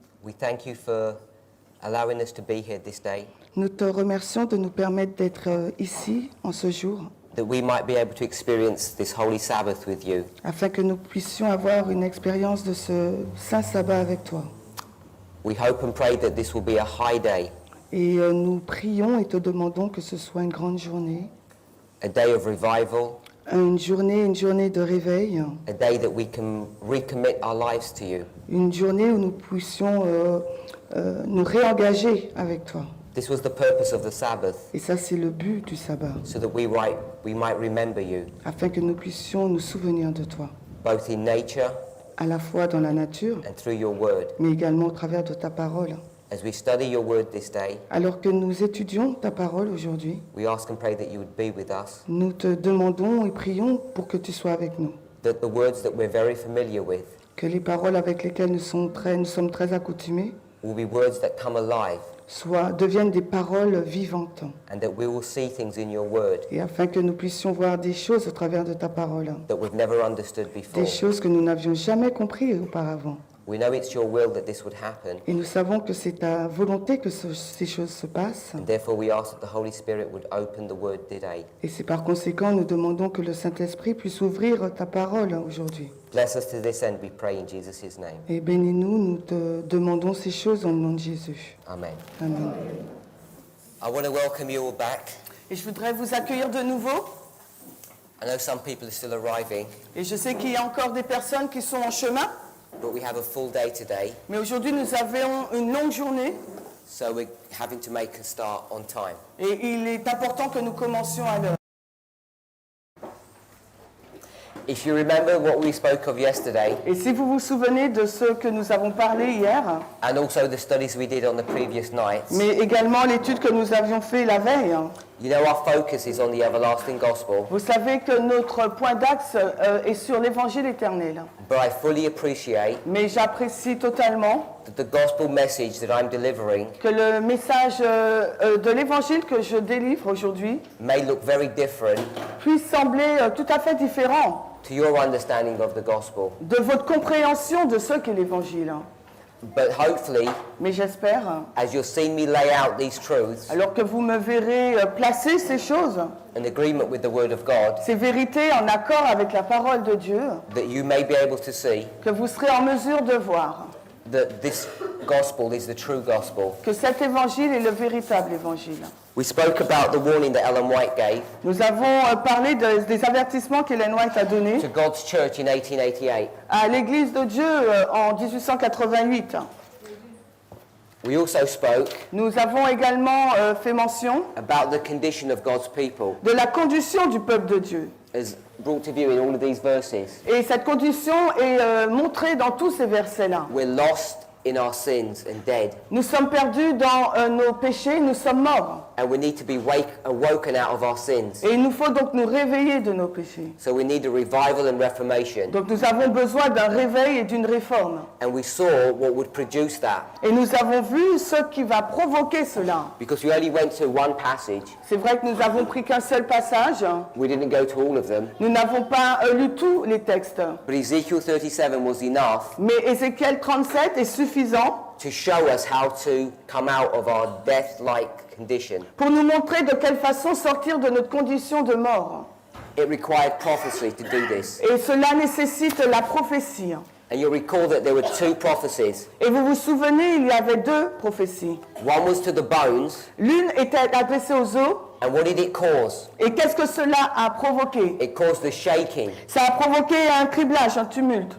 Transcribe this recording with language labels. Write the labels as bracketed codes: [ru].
[en] we thank you for allowing us to be here this day, [fr] nous te remercions de nous permettre d'être ici en ce jour, [en] that we might be able to experience this holy Sabbath with you. [fr] afin que nous puissions avoir une expérience de ce saint sabbat avec toi. [en] We hope and pray that this will be a high day, [fr] Et nous prions et te demandons que ce soit une grande journée, [en] a day of revival, [fr] une journée de réveil, [en] a day that we can recommit our lives to you. [fr] une journée où nous puissions nous réengager avec toi. [en] This was the purpose of the Sabbath, [fr] Et ça, c'est le but du sabbat, [en] so that we might remember you, [fr] afin que nous puissions nous souvenir de toi, [en] both in nature [fr] à la fois dans la nature, [en] and through your word. [fr] mais également au travers de ta parole. [en] As we study your word this day, [fr] Alors que nous étudions ta parole aujourd'hui, [en] we ask and pray that you would be with us, [fr] nous te demandons et prions pour que tu sois avec nous, [en] that the words that we're very familiar with [fr] que les paroles avec lesquelles nous sommes très accoutumés [en] will be words that come alive, [fr] deviennent des paroles vivantes, [en] and that we will see things in your word [fr] et afin que nous puissions voir des choses au travers de ta parole, [en] that we've never understood before. [fr] des choses que nous n'avions jamais comprises auparavant. [en] We know it's your will that this would happen, [fr] Et nous savons que c'est ta volonté que ces choses se passent, [en] and therefore we ask that the Holy Spirit would open the word today. [fr] et c'est par conséquent nous demandons que le Saint-Esprit puisse ouvrir ta parole aujourd'hui. [en] Bless us to this end, we pray in Jesus' name. [fr] Et bénis-nous, nous te demandons ces choses dans le nom de Jésus. [en] Amen. [fr] Amen. [en] I want to welcome you all back. [fr] Et je voudrais vous accueillir de nouveau. [en] I know some people are still arriving, [fr] Et je sais qu'il y a encore des personnes qui sont en chemin, [en] but we have a full day today, [fr] mais aujourd'hui nous avons une longue journée [en] so we're having to make a start on time. [fr] et il est important que nous commencions à l'heure. [en] If you remember what we spoke of yesterday, [fr] Et si vous vous souvenez de ce que nous avons parlé hier, [en] and also the studies we did on the previous nights, [fr] mais également l'étude que nous avions fait la veille, [en] you know our focus is on the everlasting gospel, [fr] vous savez que notre point d'axe est sur l'évangile éternel. [en] but I fully appreciate [fr] Mais j'apprécie totalement [en] that the gospel message that I'm delivering [fr] que le message de l'évangile que je délivre aujourd'hui [en] may look very different [fr] puisse sembler tout à fait différent [en] to your understanding of the gospel, [fr] de votre compréhension de ce qu'est l'évangile. [en] but hopefully, [fr] Mais j'espère, [en] as you'll see me lay out these truths [fr] alors que vous me verrez placer ces choses, [en] in agreement with the word of God, [fr] ces vérités en accord avec la parole de Dieu, [en] that you may be able to see [fr] que vous serez en mesure de voir [en] that this gospel is the true gospel. [fr] que cet évangile est le véritable évangile. [en] We spoke about the warning that Ellen White gave [fr] Nous avons parlé des avertissements qu'Ellen White a donnés [en] to God's church in 1888. [fr] à l'Église de Dieu en 1888. [en] We also spoke [fr] Nous avons également fait mention [en] about the condition of God's people, [fr] de la condition du peuple de Dieu. [en] as brought to view in all of these verses. [fr] Et cette condition est montrée dans tous ces versets-là. [en] We're lost in our sins and dead, [fr] Nous sommes perdus dans nos péchés, nous sommes morts. [en] and we need to be awoken out of our sins. [fr] Et il nous faut donc nous réveiller de nos péchés. [en] So we need a revival and reformation. [fr] Donc nous avons besoin d'un réveil et d'une réforme. [en] And we saw what would produce that, [fr] Et nous avons vu ce qui va provoquer cela. [en] because we only went to one passage. [fr] C'est vrai que nous avons pris qu'un seul passage. [en] We didn't go to all of them, [fr] Nous n'avons pas lu tous les textes. [en] but Ezekiel 37 was enough [fr] Mais Ézéchiel 37 est suffisant [en] to show us how to come out of our death-like condition. [fr] pour nous montrer de quelle façon sortir de notre condition de mort. [en] It required prophecy to do this. [fr] Et cela nécessite la prophétie. [en] And you'll recall that there were two prophecies. [fr] Et vous vous souvenez, il y avait deux prophéties. [en] One was to the bones, [fr] L'une était adressée aux os. [en] and what did it cause? [fr] Et qu'est-ce que cela a provoqué? [en] It caused the shaking. [fr] Ça a provoqué un criblage, un tumulte.